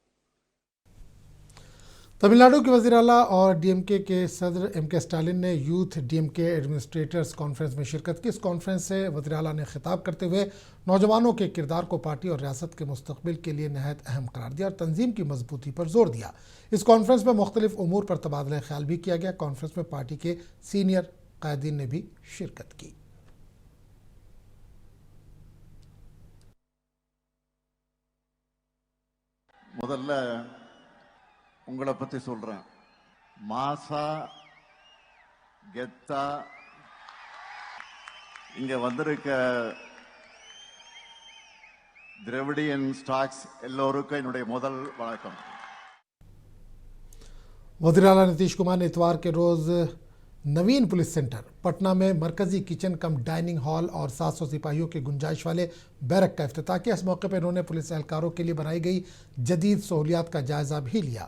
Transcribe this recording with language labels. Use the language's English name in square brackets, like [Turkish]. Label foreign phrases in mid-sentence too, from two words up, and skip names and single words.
[Urdu] تمل ناڈو کے وزیر اعلیٰ اور DMK کے صدر MK اسٹالن نے یوتھ DMK ایڈمنسٹریٹرز کانفرنس میں شرکت کی. اس کانفرنس سے وزیر اعلیٰ نے خطاب کرتے ہوئے نوجوانوں کے کردار کو پارٹی اور ریاست کے مستقبل کے لیے نہایت اہم قرار دیا اور تنظیم کی مضبوطی پر زور دیا. اس کانفرنس میں مختلف امور پر تبادلہ خیال بھی کیا گیا. کانفرنس میں پارٹی کے سینئر قائدین نے بھی شرکت کی. [Tamil] முதல்ல உங்களை பத்தி சொல்றேன். மாசா கெத்தா இங்க வந்திருக்க [English] Dravidian stocks [Tamil] எல்லோருக்கும் என்னுடைய முதல் வணக்கம். [Urdu] وزیر اعلیٰ نتیش کمار نے اتوار کے روز نوین پولیس سینٹر پٹنہ میں مرکزی [English] kitchen cum dining hall [Urdu] اور 700 سپاہیوں کی گنجائش والے بیرک کا افتتاح کیا. اس موقع پر انہوں نے پولیس اہلکاروں کے لیے بنائی گئی جدید سہولیات کا جائزہ بھی لیا.